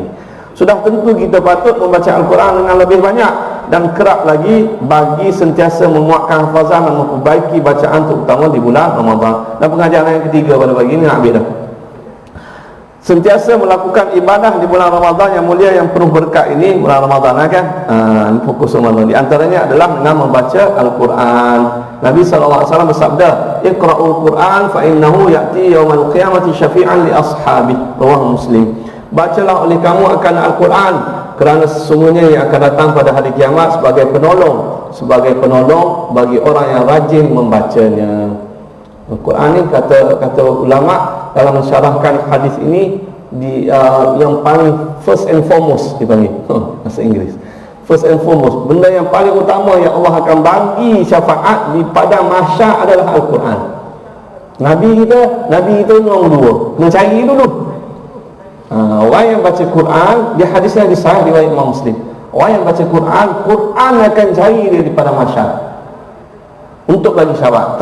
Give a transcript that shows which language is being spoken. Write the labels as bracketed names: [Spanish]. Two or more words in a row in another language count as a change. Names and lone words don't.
[Malay] Sudah tentu kita patut membaca Al-Quran dengan lebih banyak dan kerap lagi bagi sentiasa menguatkan hafazan dan memperbaiki bacaan terutama di bulan Ramadan. Dan pengajaran yang ketiga pada pagi ini nak habis dah. Sentiasa melakukan ibadah di bulan Ramadan yang mulia yang penuh berkat ini, bulan Ramadan kan. Ini fokus Ramadan. Di antaranya adalah dengan membaca Al-Quran. Nabi SAW bersabda, [Arabic] "اقرؤوا القرآن فإنه يأتي يوم القيامة شفيعا لأصحابه رواه مسلم. [Malay] Bacalah oleh kamu akan Al-Quran, kerana sesungguhnya ia akan datang pada hari kiamat sebagai penolong bagi orang yang rajin membacanya. Al-Quran ni kata ulama dalam mensyarahkan hadis ini yang paling [English] first and foremost [Malay] dipanggil bahasa Inggeris. [English] First and foremost, [Malay] benda yang paling utama yang Allah akan bagi syafaat di padang mahsyar adalah Al-Quran. Nabi kita nombor 2, kena cari dulu. Orang yang baca Quran, dia hadisnya di sahih riwayat Imam Muslim. Orang yang baca Quran akan cari dia di padang mahsyar untuk bagi syafaat.